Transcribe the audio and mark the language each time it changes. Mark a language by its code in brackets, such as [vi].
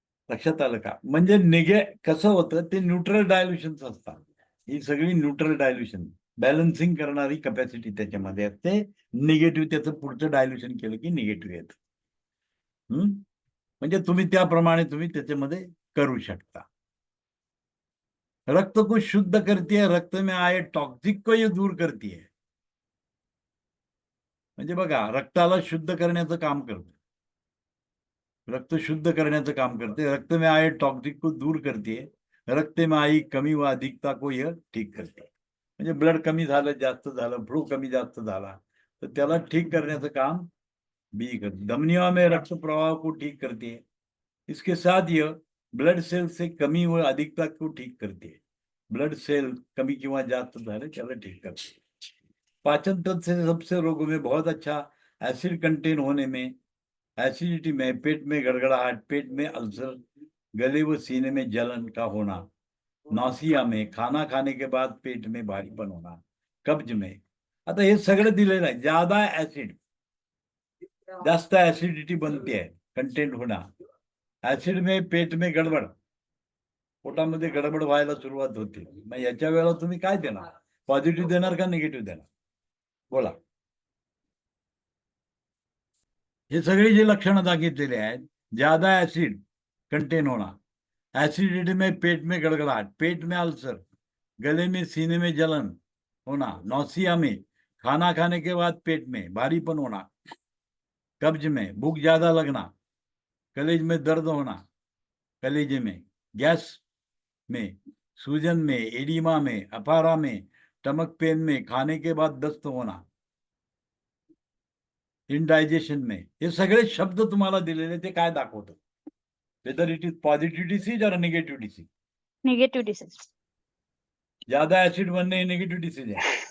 [mr] लक्षात आलं का. म्हणजे कसं होतं ते न्यूट्रल डायल्युशन्स असतात. ही सगळी न्यूट्रल डायल्युशन बॅलन्सिंग करणारी कॅपॅसिटी त्याच्यामध्ये असते. निगेटिव्ह त्याचं पुढचं डायल्युशन केलं की निगेटिव्ह येतं. म्हणजे तुम्ही त्याप्रमाणे तुम्ही त्याच्यामध्ये करू शकता. [hi] रक्त को शुद्ध करती है, रक्त में आए टॉक्सिक को ये दूर करती है. [mr] म्हणजे बघा, रक्ताला शुद्ध करण्याचं काम करते, रक्त शुद्ध करण्याचं काम करते. [hi] रक्त में आए टॉक्सिक को दूर करते, रक्त में आई कमी व अधिकता को यह ठीक करते. [mr] म्हणजे ब्लड कमी झालं, जास्त झालं, फ्लो कमी जास्त झाला तर त्याला ठीक करण्याचं काम बी करते. [hi] धमनियों में रक्त प्रवाह को ठीक करती है. इसके साथ यह ब्लड सेल से कमी व अधिकता को ठीक करती है. [mr] ब्लड सेल कमी किंवा जास्त झाले त्याला ठीक करते. [hi] पाचन तंत्र से सबसे रोगों में बहुत अच्छा एसिड कंटेन होने में, एसिडिटी में, पेट में गड़गड़ाहट, पेट में अल्सर, गले व सीने में जलन का होना, नौसिया में, खाना खाने के बाद पेट में भारीपन होना, कब्ज में. [mr] आता हे सगळं दिलेलं आहे. ज्यादा ऍसिड, जास्त ऍसिडिटी बनते आहे, [hi] कंटेंट होना, ऍसिड में पेट में गडबड, [mr] पोटामध्ये गडबड व्हायला सुरुवात होते. मग याच्या वेळेला तुम्ही काय देणार? पॉझिटिव्ह देणार का निगेटिव्ह देणार? बोला. हे सगळे जे लक्षणं सांगितलेले आहेत, [hi] ज्यादा ऍसिड कंटेन होना, एसिडिटी में, पेट में गड़गड़ाहट, पेट में अल्सर, गले में सीने में जलन होना, नौसिया में, खाना खाने के बाद पेट में भारीपन होना, कब्ज में, भूख ज्यादा लगना, कलेज में दर्द होना, कलेजे में, गैस में, सूजन में, एडिमा में, अफारा में, स्टमक पेन में, खाने के बाद दस्त होना, इनडायजेशन में. [mr] हे सगळे शब्द तुम्हाला दिलेले ते काय दाखवतात? [en] Whether it is positive disease और negative disease. Negative disease. [mr] ज्यादा ऍसिड बनणे हे निगेटिव्ह डिसीज आहे.